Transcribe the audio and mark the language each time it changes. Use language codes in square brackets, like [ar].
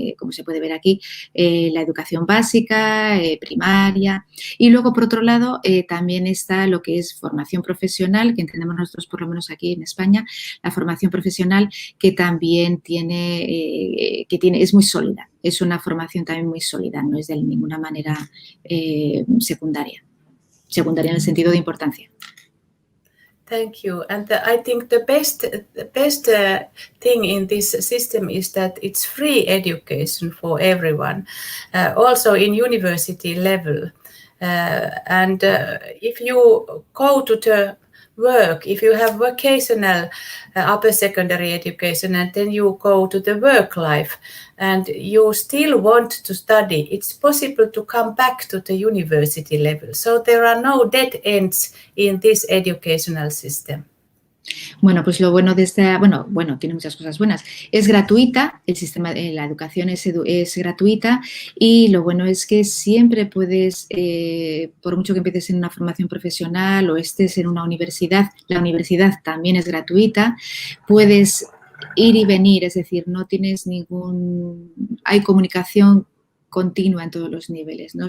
[es] como se puede ver aquí, la educación básica, primaria, y luego por otro lado también está lo que es formación profesional, que entendemos nosotros por lo menos aquí en España, la formación profesional que también es muy sólida, es una formación también muy sólida, no es de ninguna manera secundaria en el sentido de importancia. [en] Thank you. And I think the best thing in this system is that it's free education for everyone, also in university level. And if you go to the work, if you have vocational upper secondary education and then you go to the work life and you still want to study, it's possible to come back to the university level. So there are no dead ends in this educational system. [es] Bueno, pues lo bueno de esta, tiene muchas cosas buenas. Es gratuita, el sistema, la educación es gratuita, y lo bueno es que siempre puedes, por mucho que empieces en una formación profesional o estés en una universidad, la universidad también es gratuita, puedes ir y venir, es decir, no tienes hay comunicación continua en todos los niveles, ¿no?